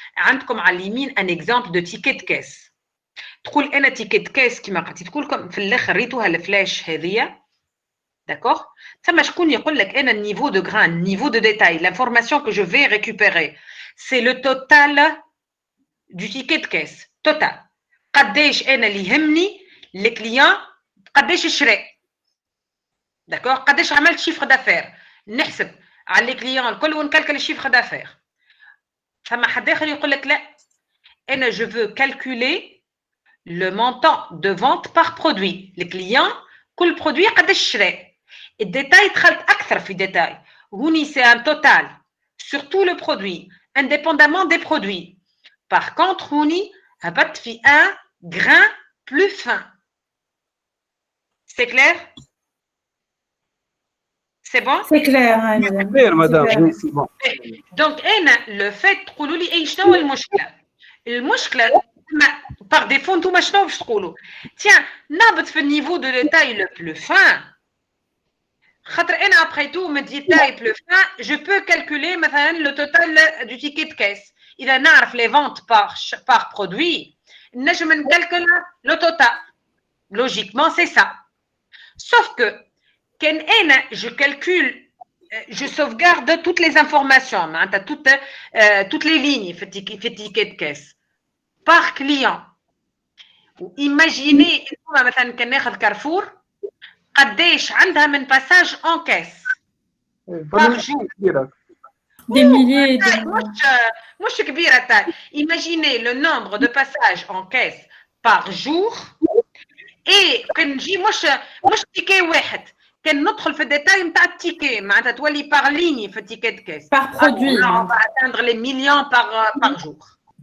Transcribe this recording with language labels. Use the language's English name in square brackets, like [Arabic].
[Arabic] عندكم على اليمين [French] un exemple de ticket de caisse. [Arabic] تقول انا [French] ticket de caisse [Arabic] كما قلت لكم في الاخر ريتوها الفلاش هذه. [French] D'accord? [Arabic] ثم شكون يقول لك انا [French] niveau de grain, niveau de détail, l'information que je vais récupérer, c'est le total du ticket de caisse. [Arabic] Total. قديش انا اللي يهمني الكليون قديش شرى. [French] D'accord? [Arabic] قديش عملت [French] chiffre d'affaires. [Arabic] نحسب على الكليون الكل ونكالكل الشيفر d'affaires. ثم حد اخر يقول لك لا انا [French] je veux calculer le montant de vente par produit. [Arabic] Le client كل produit قداش شرى. الديتاي دخلت اكثر في ديتاي. هوني [French] c'est un total sur tout le produit indépendamment des produits. Par contre [Arabic] هوني هبط في [French] un grain plus fin. C'est clair? C'est bon? C'est clair, C'est clair, madame. Oui, c'est bon. Donc, le fait [Arabic] تقولوا لي اي شنو المشكله؟ المشكله [French] par défaut [Arabic] انتم شنو باش تقولوا؟ tiens نهبط في النيفو دو ديتاي لو بلو فان. خاطر انا [French] après tout me détail plus fin, je peux calculer مثلا le total du ticket de caisse. [Arabic] اذا نعرف [French] les ventes par produit, [Arabic] نجم نكالكل [French] le total. Logiquement, c'est ça. Sauf que quand je calcule, je sauvegarde toutes les informations, toutes les lignes fait ticket de caisse par client. [Arabic] Imaginez مثلا كان ناخذ كارفور قديش عندها من [French] passage en caisse par jour. Des milliers de... [Arabic] مش كبيرة تاع. [French] Imaginez le nombre de passages en caisse par jour et [Arabic] كان نجي مش تيكي واحد. كان ندخل في الديتاي نتاع التيكي معناتها تولي بار ليني في التيكيت كيس. [French] Par produit. On va atteindre les millions par jour.